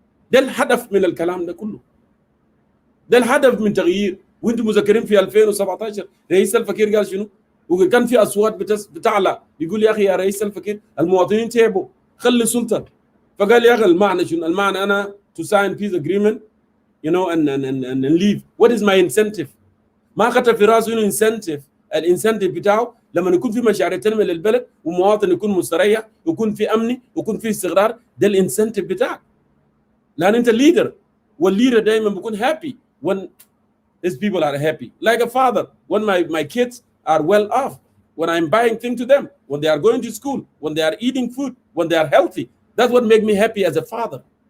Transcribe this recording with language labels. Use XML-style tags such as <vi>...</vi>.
<ar>ده الهدف من الكلام ده كله. ده الهدف من تغيير. وانتم مذكرين في 2017 رئيس الفكير قال شنو؟ وكان في اصوات بتعلى يقول يا اخي يا رئيس الفكير المواطنين تعبوا خلي سلطه. فقال يا اخي المعنى شنو؟ المعنى انا</ar> <en>to sign peace agreement and leave. What is my incentive؟</en> <ar>ما خطر في راسه انه incentive. الانسنتيف بتاعه لما يكون في مشاريع تنميه للبلد ومواطن يكون مستريح ويكون في امن ويكون في استقرار. ده الانسنتيف بتاعك. لان انت الليدر والليدر دائما بيكون</ar> <en>happy when these people are happy. Like a father, when my kids are well off, when I'm buying things to them, when they are going to school, when they are eating food, when they are healthy, that's what makes me happy as a father.</en>